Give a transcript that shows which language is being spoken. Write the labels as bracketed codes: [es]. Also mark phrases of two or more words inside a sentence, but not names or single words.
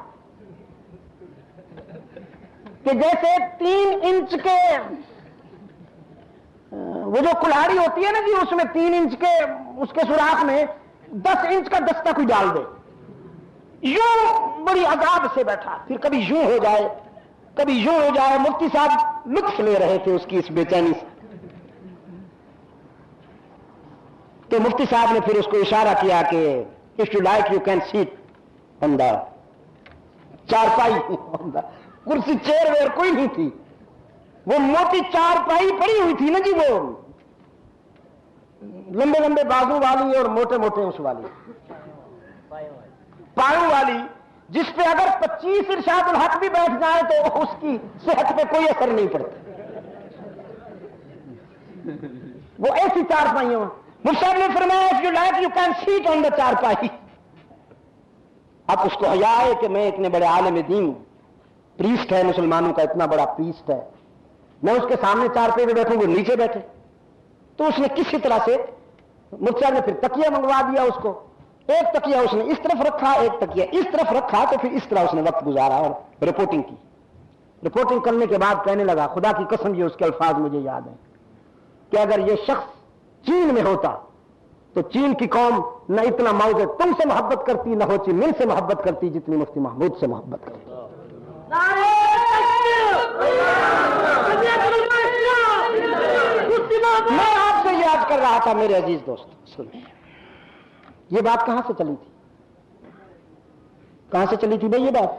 [ur] کہ جیسے 3 انچ کے وہ جو کلاڑی ہوتی ہے نا جی، اس میں 3 انچ کے اس کے سوراخ میں 10 انچ کا دستہ کوئی ڈال دے، یوں بڑی عذاب سے بیٹھا، پھر کبھی یوں ہو جائے کبھی یوں ہو جائے۔ مفتی صاحب لطف لے رہے تھے اس کی اس بے چینی سے، تو مفتی صاحب نے پھر اس کو اشارہ کیا کہ [en] if you like you can sit on the [ur] چارپائی، کرسی چیئر ویئر کوئی نہیں تھی، وہ موٹی چارپائی پڑی ہوئی تھی نا جی، وہ لمبے لمبے بازو والی اور موٹے موٹے اس والی پاؤں والی، جس پہ اگر 25 ارشاد الحق بھی بیٹھ جائے تو اس کی صحت پہ کوئی اثر نہیں پڑتا، وہ ایسی چارپائیوں۔ مفتی صاحب نے فرمایا [en] if you like you can sit on the [ur] چارپائی، اب اس کو حیا ہے کہ میں اتنے بڑے عالم دین ہوں، پریسٹ ہے مسلمانوں کا، اتنا بڑا پریسٹ ہے، میں اس کے سامنے چارپے پہ بیٹھوں، وہ نیچے بیٹھے، تو اس نے کسی طرح سے مفتی صاحب نے پھر تکیہ منگوا دیا اس کو، ایک تکیہ اس نے اس طرف رکھا، ایک تکیہ اس طرف رکھا، تو پھر اس طرح اس نے وقت گزارا اور رپورٹنگ کی۔ رپورٹنگ کرنے کے بعد کہنے لگا، خدا کی قسم یہ اس کے الفاظ مجھے یاد ہیں کہ اگر یہ شخص چین میں ہوتا تو چین کی قوم نہ اتنا ماؤ سے تم سے محبت کرتی، نہ ہو چی من سے محبت کرتی جتنی مفتی محمود سے محبت کرتی۔ میں آپ سے یاد کر رہا تھا میرے عزیز دوست، سنیں یہ بات کہاں سے چلی تھی، کہاں سے چلی تھی بھائی یہ بات؟